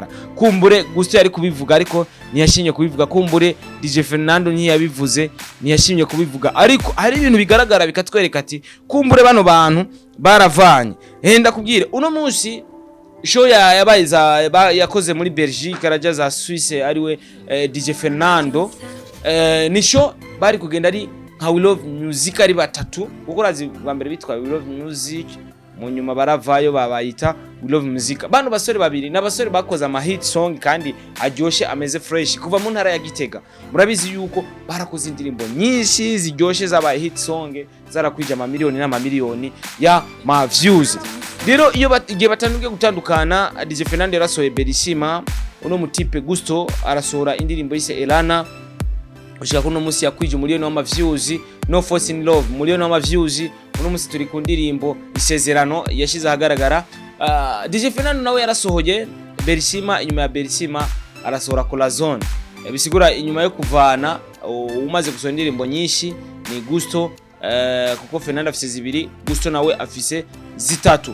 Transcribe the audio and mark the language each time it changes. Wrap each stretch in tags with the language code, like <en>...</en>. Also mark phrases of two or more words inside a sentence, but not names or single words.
<rn>Kumbure Gusto yari kubivuga ariko ntiyashinye kubivuga, kumbure DJ FERNANDO ntiyabivuze ntiyashinye kubivuga, ariko hari ibintu bigaragara bikatwereka ati kumbure bano bantu baravanye. Ndakubwire uno munsi show yakoze muri Belgique araja za Suisse ariwe DJ FERNANDO. Ni show bari kugenda ari nka We Love Muzika ari batatu kuko razi bwa mbere bitwa We Love Music, mu nyuma baravayo babayita We Love Muzika. Bano basore babiri n'abasore bakoze ama</rn> <en>hit song</en> <rn>kandi aryoshe ameze fresh kuva mu ntara ya Gitega. Murabizi yuko barakoze indirimbo nyinshi ziryoshe zaba</rn> <en>hit song</en> <rn>zarakwija amamiliyoni n'amamiliyoni ya ma views. Rero iyo igihe batanduke gutandukana DJ FERNANDO yarasohoye Berishima, uno mutipe Gusto arasohora indirimbo yise Elana ushaka kuno munsi yakwije umuliyoni wa views. No Force in Love umuliyoni wa views. Uno munsi turi ku ndirimbo Isezerano yashize ahagaragara. DJ FERNANDO nawe yarasohoye Berishima, inyuma ya Berishima arasohora Corazon. Bisigura inyuma yo kuvana umaze gusohora indirimbo nyinshi ni Gusto, kuko FERNANDO afise zibiri, Gusto nawe afise zitatu.</rn>